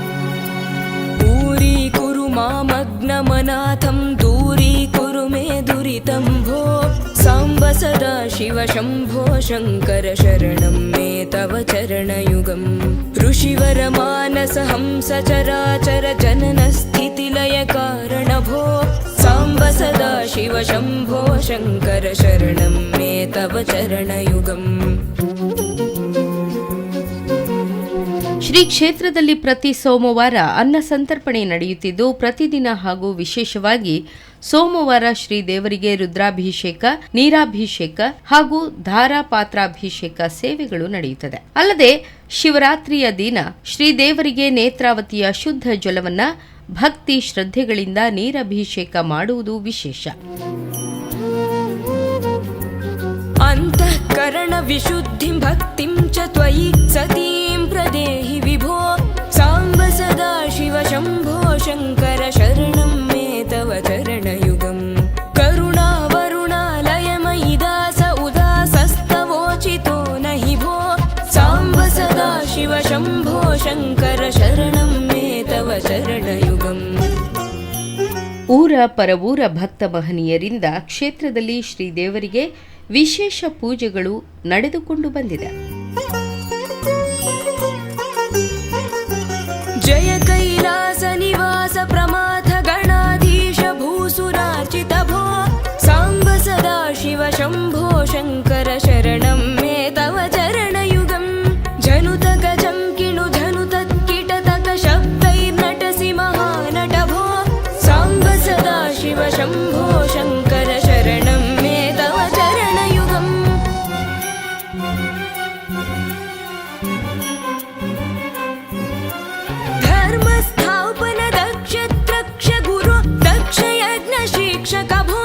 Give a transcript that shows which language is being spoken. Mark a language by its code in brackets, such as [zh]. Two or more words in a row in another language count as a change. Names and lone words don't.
[sa] मामग्नमनाथं दूरीकुरु मे दुरितापहारम् पूजितं भो साम्ब सदा शिव शम्भो शङ्कर शरणं मे तव चरणयुगम् ऋषिवरमानस हंस चराचर जननस्थितिलय कारण भो साम्ब सदा शिव शम्भो शङ्कर शरणं मे तव चरणयुगम्. [kn] ಶ್ರೀ ಕ್ಷೇತ್ರದಲ್ಲಿ ಪ್ರತಿ ಸೋಮವಾರ ಅನ್ನ ಸಂತರ್ಪಣೆ ನಡೆಯುತ್ತಿದ್ದು ಪ್ರತಿದಿನ ಹಾಗೂ ವಿಶೇಷವಾಗಿ ಸೋಮವಾರ ಶ್ರೀ ದೇವರಿಗೆ ರುದ್ರಾಭಿಷೇಕ, ನೀರಾಭಿಷೇಕ ಹಾಗೂ ಧಾರಾಪಾತ್ರಾಭಿಷೇಕ ಸೇವೆಗಳು ನಡೆಯುತ್ತದೆ. ಅಲ್ಲದೆ ಶಿವರಾತ್ರಿಯ ದಿನ ಶ್ರೀದೇವರಿಗೆ ನೇತ್ರಾವತಿಯ ಶುದ್ಧ ಜಲವನ್ನ ಭಕ್ತಿ ಶ್ರದ್ಧೆಗಳಿಂದ ನೀರಭಿಷೇಕ ಮಾಡುವುದು ವಿಶೇಷ. [sa] ಅಂತಃಕರಣ ವಿಶುದ್ಧಿಂ ಭಕ್ತಿಂ ಚ ತ್ವಯಿ ಸತೀಂ ಪ್ರದೇಹಿ ವಿಭೋ ಸಾಂಬ ಸದಾ ಶಿವ ಶಂಭೋ ಶಂಕರ ಶರಣಂ ಮೇ ತವ ಚರಣಯುಗಂ ಕರುಣಾವರುಣಾಲಯಮಯಿ ದಾಸ ಉದಾಸಸ್ತವೋಚಿತೋ ನಹಿ ಭೋ ಸಾಂಬ ಸದಾ ಶಿವ ಶಂಭೋ ಶಂಕರ ಶರಣಂ ಮೇ ತವ ಚರಣಯುಗಂ. [kn] ಊರ ಪರವೂರ ಭಕ್ತ ಮಹನೀಯರಿಂದ ಕ್ಷೇತ್ರದಲ್ಲಿ ಶ್ರೀದೇವರಿಗೆ ವಿಶೇಷ ಪೂಜೆಗಳು ನಡೆದುಕೊಂಡು ಬಂದಿದೆ. [sa] ಜಯ ಕೈಲಾಸ ನಿವಾಸ ಪ್ರಮಾಥ ಗಣಾಧೀಶ ಭೂಸುರಾರ್ಚಿತ ಭೋ ಸಾಂಬ ಸದಾ ಶಿವ ಶಂಭೋ ಶಂಕರ ಶರಣಂ ಮೇ ತವ ಚರಣಯುಗಂ ಜನುತ ಗಜಂ ಕಿಣು ಧನುತ ಕಿಟತಕ ಶಬ್ದೈರ್ನಟಸಿ ಮಹಾನಟ ಭೋ ಸಾಂಬ ಸದಾ ಶಿವ ಶಂಭೋ ಶಂಕರ ಶರಣಂ ಮೇ ತವ ಚರಣಯುಗಂ. ಧರ್ಮಸ್ಥಾಪನ ದಕ್ಷ ತ್ರಕ್ಷ ಗುರು ದಕ್ಷ ಯಜ್ಞ ಶಿಕ್ಷಕ ಭೋ